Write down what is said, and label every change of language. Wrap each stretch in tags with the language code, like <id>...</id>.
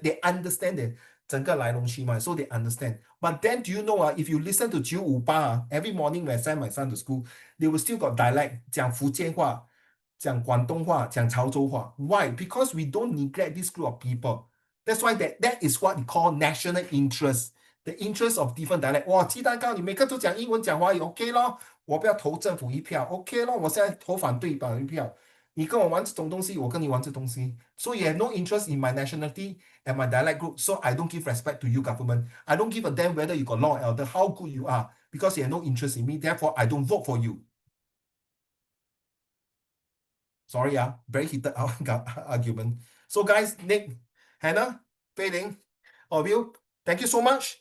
<en>They understand the</en> <zh>整个来龙去脉,</zh> <en>so they understand. But then, do you know, if you listen to 958, every morning when I send my son to school, they will still got dialect,</en> <zh>讲福建话, 讲广东话, 讲潮州话.</zh> <en>Why? Because we don't neglect this group of people. That's why that is what we call national interest. The interest of different dialect.</en> <zh>哇，鸡蛋糕，你每个都讲英文讲华语 ，OK 咯。我不要投政府一票 ，OK 咯。我现在投反对党一票。你跟我玩这种东西，我跟你玩这东西。</zh> <en>So you have no interest in my nationality and my dialect group. So I don't give respect to you, government. I don't give a damn whether you got law or order, how good you are, because you have no interest in me. Therefore, I don't vote for you. Sorry, very heated argument. So guys, Nick, Hannah, Fei Ling, all of you, thank you so much.</en>